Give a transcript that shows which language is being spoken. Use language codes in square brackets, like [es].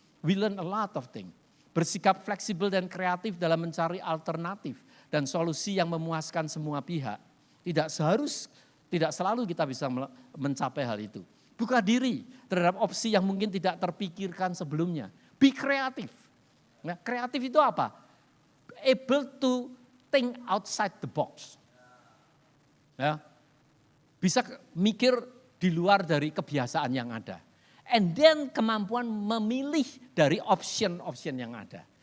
[en] We learn a lot of things. [id] Bersikap fleksibel dan kreatif dalam mencari alternatif dan solusi yang memuaskan semua pihak. Tidak selalu kita bisa mencapai hal itu. Buka diri terhadap opsi yang mungkin tidak terpikirkan sebelumnya. Be kreatif. Nah, kreatif itu apa? [en] Able to think outside the box. [id] Ya. Bisa mikir di luar dari kebiasaan yang ada. And then kemampuan memilih dari option-option yang ada.